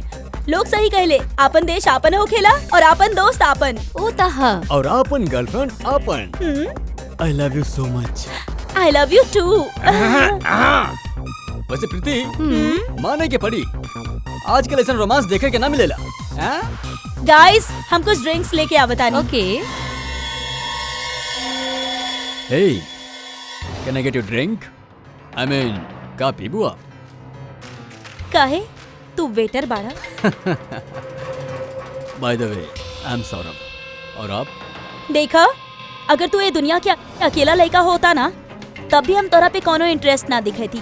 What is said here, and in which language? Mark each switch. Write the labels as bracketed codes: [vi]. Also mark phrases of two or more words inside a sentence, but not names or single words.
[bho] लोग सही कहले, आपन देश आपन हो खेला और आपन दोस्त आपन। ओ तहा और आपन गर्लफ्रेंड आपन। [en] I love you so much. I love you too. [bho] वैसे प्रीति, माने के पड़ी आजकल ऐसा रोमांस देखे के ना मिलेला। गाइस हम कुछ ड्रिंक्स लेके आवतानी। [en] ओके। हे, Can I get you drink? I mean, [bho] का पीबू आप? काहे तू वेटर बाड़ा? [en] By the way, I am सौरभ। [bho] और आप? देखा, अगर तू ये दुनिया के अकेला लड़का होता ना, तब भी हम तोरा पे कोनो इंटरेस्ट ना दिखती।